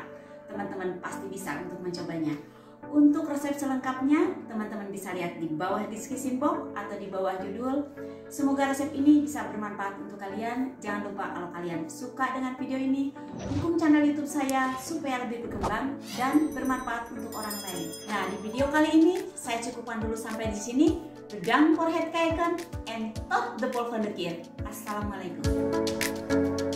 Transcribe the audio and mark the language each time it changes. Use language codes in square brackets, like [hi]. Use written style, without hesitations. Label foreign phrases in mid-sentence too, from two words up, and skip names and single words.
[id] Teman-teman pasti bisa untuk mencobanya. Untuk resep selengkapnya, teman-teman bisa lihat di bawah deskripsi box atau di bawah judul. Semoga resep ini bisa bermanfaat untuk kalian. Jangan lupa kalau kalian suka dengan video ini, dukung channel YouTube saya supaya lebih berkembang dan bermanfaat untuk orang lain. Nah, di video kali ini saya cukupkan dulu sampai di sini. [nl] Bedangt voor het kijken en tot de volgende keer. [id] Assalamualaikum.